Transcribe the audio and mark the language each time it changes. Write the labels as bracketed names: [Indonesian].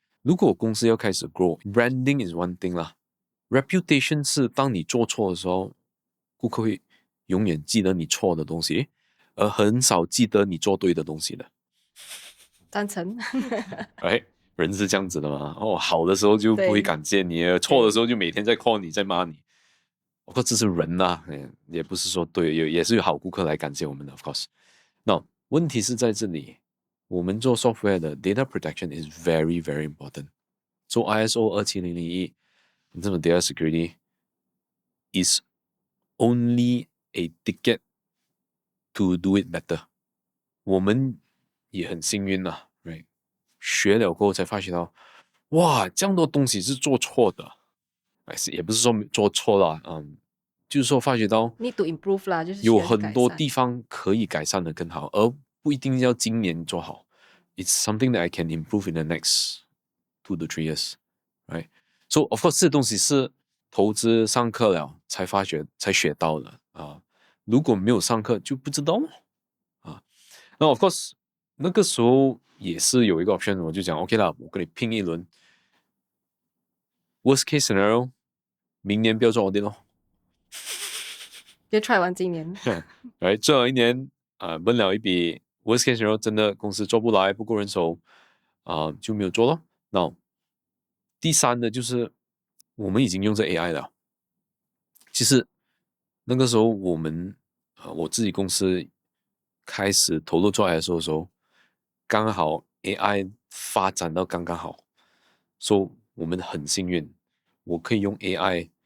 [Chinese] 如果公司要开始 grow， [English] branding is one thing [Chinese] 啦，reputation 是当你做错的时候，顾客会永远记得你错的东西，而很少记得你做对的东西的。赞成。哎，人是这样子的嘛？好的时候就不会对感谢你，错的时候就每天在 call 你，在骂你。不过这是人呐、也不是说对，也是有好顾客来感谢我们的 ，of course。那问题是在这里，我们做 software 的 [English] data protection is very very important。做 ISO 27001，这种 data security is only a ticket to do it better。 [Chinese] 我们也很幸运呐、right？ 学了过后才发觉到，哇，这样多东西是做错的，也不是说做错了，就是说发觉到 [English] need to improve 啦，就是需 [Chinese] 有要去改善。很多地方可以改善的更好，而不一定要今年做好。 [English] It's something that I can improve in the next 2 to 3 years, right? [Chinese] So of course 这东西是投资上课了才发觉才学到的如果没有上课就不知道那 of course 那个时候也是有一个 option， 我就讲 OK 啦，我跟你拼一轮。 Worst case scenario， 明年不要做 audit 咯。就 try 完今年。来，最后一年闷了一笔 worst case scenario， 真的公司做不来，不够人手就没有做咯。那第三的就是我们已经用这 AI 了。其实那个时候我自己公司开始投入做 ISO 的时候，刚好 AI 发展到刚刚好，所以我们很幸运，我可以用 AI。